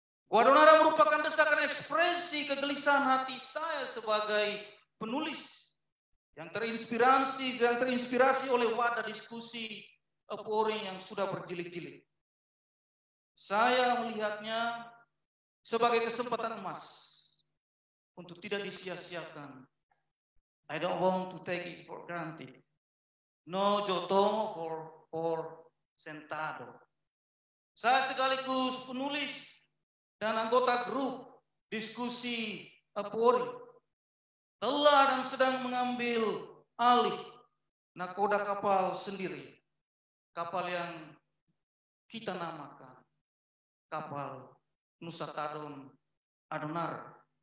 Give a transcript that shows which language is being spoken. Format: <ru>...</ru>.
<id>Go Adonara merupakan desakan ekspresi kegelisahan hati saya sebagai penulis yang terinspirasi oleh wadah diskusi Apuori yang sudah berjilid-jilid. Saya melihatnya sebagai kesempatan emas untuk tidak disia-siakan.</id> <en>I don't want to take it for granted. No jotomo for sentado.</en> <id>Saya sekaligus penulis dan anggota grup diskusi Apuori telah dan sedang mengambil alih nakoda kapal sendiri. Kapal yang kita namakan kapal Nusa Tadon Adonara.</id>